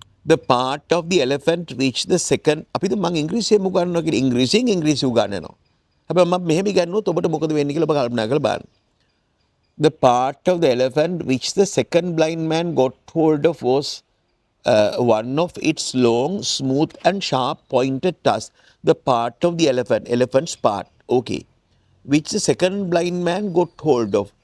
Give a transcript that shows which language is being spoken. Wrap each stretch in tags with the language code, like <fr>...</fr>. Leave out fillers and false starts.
<en>The part of the elephant reached the second</en> <si>අපිට මම ඉංග්‍රීසියෙන් උගන්වනවා කියලා ඉංග්‍රීසි උගන්වනවා. හැබැයි මම මෙහෙම ඉගන්වුවොත් ඔබට මොකද වෙන්නේ කියලා ඔබ කල්පනා කරලා බලන්න.</si> <en>The part of the elephant which the second blind man got hold of was one of its long, smooth and sharp pointed tusks. The part of the elephant's part, okay, which the second blind man got hold of.</en>